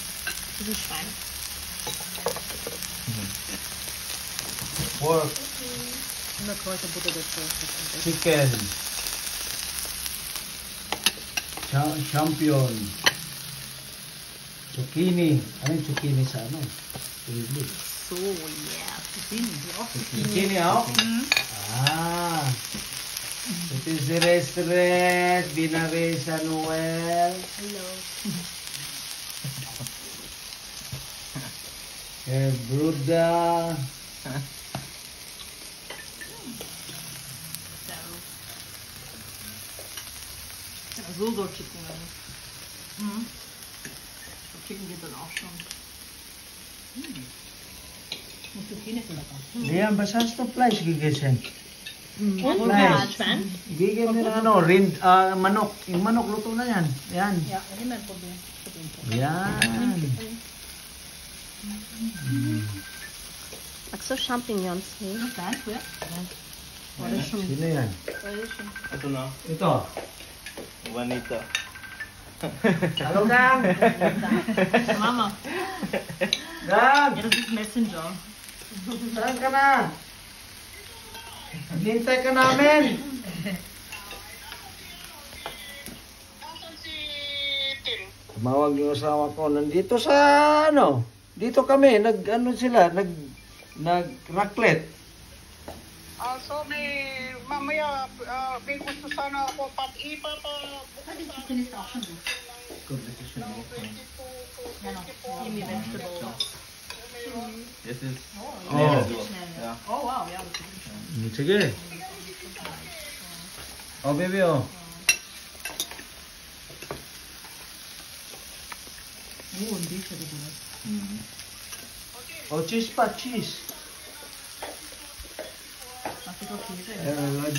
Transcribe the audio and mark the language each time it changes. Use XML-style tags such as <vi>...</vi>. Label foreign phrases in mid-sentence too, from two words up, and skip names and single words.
<de>Das ist Schwein.</de> <en>Pork,</en> <de>Und eine Kräuterbutter dazu.</de> <en>chicken. Champion.</en> <de>Zucchini.</de> <tl>Ano yung zucchini sa ano?</tl> <en>English. So, yeah. Zucchini.</en> <tl>Zucchini ako? Ah. Ito si Restaurant. Binari sa Noel.</tl> <en>Hello.</en> <de>Bruda. Ja, so soll Chicken werden. Mhm. Chicken geht dann auch schon. Und Zucchini ist lecker.</de> <tl>Liam, basta sa flies gigisin.</tl> <de>Und Nice. Schwein?</de> <tl>Gigil nila manok. Yung manok luto na yan. Yan.</tl> <de>Ja, immer probieren.</de> <tl>Yan.</tl> <de>Ach so, Champignons. Fleisch, ja?</de> <tl>Sino yan? Ito na. Ito. Juanita.</tl> <en>Hello, Gang.</en> <tl>Mama. Gang.</tl> <de>Ja, das ist Messenger.</de> <tl>Saan ka na? Hintay ka namin. Tumawag yung asawa ko. Nandito sa ano. Dito kami. Nag-ano sila. Nag-raclette. So may mamaya may gusto sana ako</tl> <en>Finish the option. Give me vegetable. This is Oh. yeah. Oh wow, yeah. That's good.</en> <tl>Sige. Oh, baby, oh. Oh, hindi siya dito. Mm. Oh, cheese pa, cheese. Kasi ito cheese eh.</tl>